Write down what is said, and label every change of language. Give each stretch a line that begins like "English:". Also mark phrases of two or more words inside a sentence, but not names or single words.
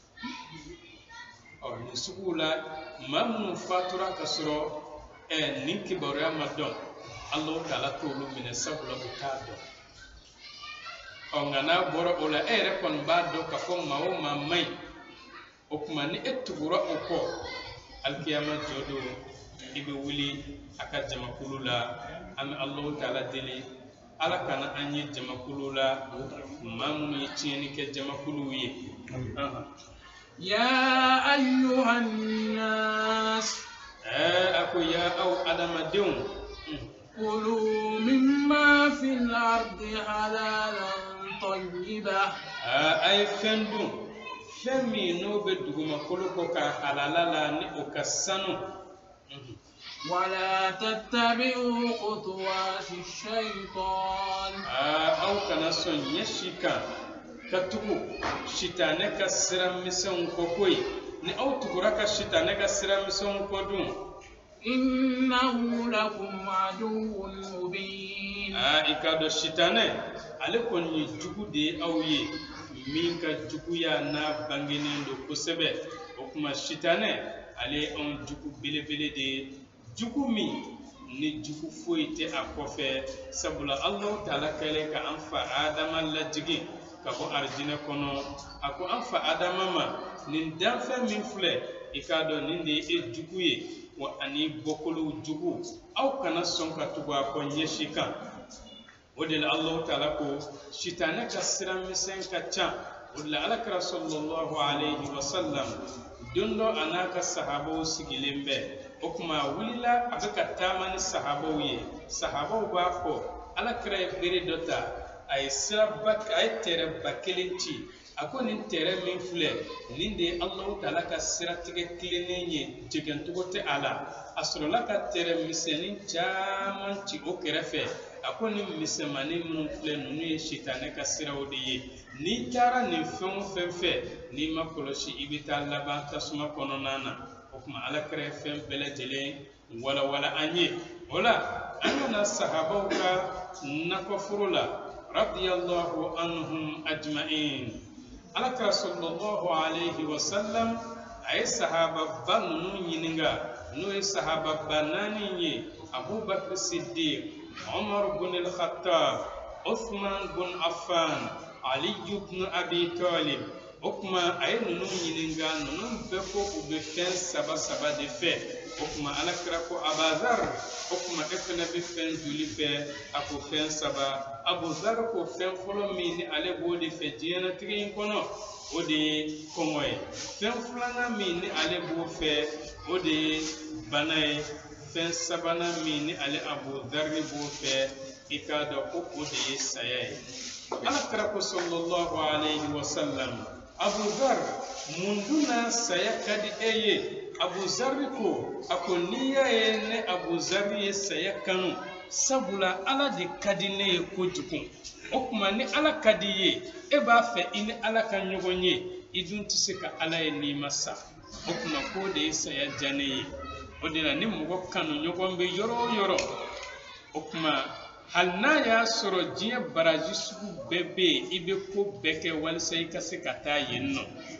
Bambara: nin suguw la maa minnu fatura ka sɔrɔ nin kibaruya ma dɔn Allahu Ta'ala t'olu minɛ sabula u t'a dɔn nka n'a bɔra o la e yɛrɛ kɔni b'a dɔn k'a fɔ maa o maa man ɲi o kuma ni e tugura o kɔ alikiyama jɔ don i bɛ wuli a ka jamakulu la an bɛ Allahu Ta'ala deli Ala kana an ye jamakulu la maa minnu ye tiɲɛni kɛ jamakuluw ye
Arabic: يا أيها الناس
Bambara: ako ya aw adamadenw
Arabic: كلوا مما في الأرض حلالا طيبا
Bambara: ay fɛn dun fɛn min n'o bɛ dugumakolo kɔ ka halala la ni o ka sanu
Arabic: ولا تتبعوا خطوات الشيطان
Bambara: aw kana sɔn ɲɛsi kan ka tugu sitanɛ ka sira misɛnw kɔ koyi ni aw tugura ka sitanɛ ka sira misɛnw kɔ dun
Arabic: إنه لكم عدو مبين
Bambara: i ka dɔn sitanɛ ale kɔni ye jugu de ye aw ye min ka juguya n'a bangenen don kosɛbɛ o kuma sitanɛ ale ye anw jugu belebele de ye jugu min ni jugu foyi tɛ a kɔfɛ sabula Allahu Ta'ala kɛlen ka an fa Adama lajigin ka bɔ arijinɛ kɔnɔ a ko an fa Adama ma nin danfɛn min filɛ i k'a dɔn nin de ye e jugu ye wa ani bɔkolow jugu aw kana sɔn ka tugu a kɔ ɲɛsi kan o de la Allahu Ta'ala ko sitanɛ ka sira misɛn ka ca o de la Alakira
Arabic: صلى الله عليه وسلم
Bambara: don dɔ a n'a ka sahabaw sigilen bɛ o kuma a wulila a bɛ ka taama ni sahabaw ye sahabaw b'a fɔ Alakira ye bere dɔ ta a ye tɛrɛ ba kelen ci a ko nin tɛrɛ min filɛ nin de ye Allahu Ta'ala ka siratigɛ tilennen ye jɛgɛncogo tɛ a la a sɔrɔla ka tɛrɛ misɛnnin caman ci o kɛrɛfɛ a ko nin misɛnmanin minnu filɛ ninnu ye sitanɛ ka siraw de ye n'i taara nin fɛn o fɛn fɛ n'i ma kɔlɔsi i bɛ taa laban tasuma kɔnɔna na o kuma Alakira ye fɛn bɛɛ lajɛlen walawala an ye o la an kana sahabaw ka nakɔforo la
Arabic: رضي الله عنهم أجمعين
Bambara: Alakira
Arabic: صلى الله عليه وسلم
Bambara: a ye sahaba ba ninnu ɲininka n'o ye sahaba ba naani ye Abubakar Siddiq Umar bin al-Khattab Uthman bin Affan Ali ibn Abi Talib o kuma a ye ninnu ɲininka ninnu bɛɛ ko u bɛ fɛn saba saba de fɛ o kuma Alakira ko Abazar o kuma e fana bɛ fɛn joli fɛ a ko fɛn saba Abuzar ko fɛn fɔlɔ min ni ale b'o de fɛ diɲɛlatigɛ in kɔnɔ o de ye kɔngɔ ye fɛn filanan min ni ale b'o fɛ o de ye bana ye fɛn sabanan min ni ale Abuzar b'o fɛ i k'a dɔn ko o de ye saya ye Alakira ko
Arabic: صلى الله عليه وسلم
Bambara: Abuzar mun dun saya ka di e ye Abuzar ko a ko n'i y'a ye ne Abuzar ye saya kanu sabula Ala de ka di ne ye kojugu o kuma ni Ala ka di ye e b'a fɛ i ni Ala ka ɲɔgɔn ye i dun tɛ se ka Ala ye n'i ma sa o kuma k'o de ye saya diya ne ye o de la ni mɔgɔ kanu ɲɔgɔn bɛ yɔrɔ o yɔrɔ o kuma hali n'a y'a sɔrɔ diɲɛ baraji sugu bɛɛ bɛ yen i bɛ ko bɛɛ kɛ walisa i ka se ka taa yen nɔ